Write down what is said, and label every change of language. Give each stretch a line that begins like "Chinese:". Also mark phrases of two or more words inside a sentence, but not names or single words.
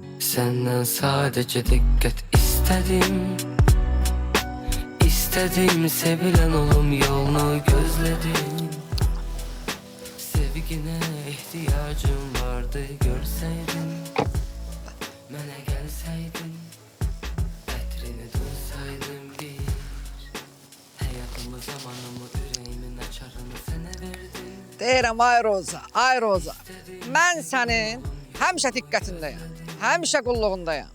Turkish: Senden sadece dikkat istedim. İstedim sevilen olum yolunu gözledim. Sevgine ihtiyacım vardı görseydin.
Azerbaijani: Mənə gəlsəydin, ətrini duysaydım bir. Həyatımı zamanımı ürəyimin açarını sənə verdim. Deyirəm ay Roza, ay Roza. Mən sənin həmişə diqqətindəyəm, həmişə qulluğundayam.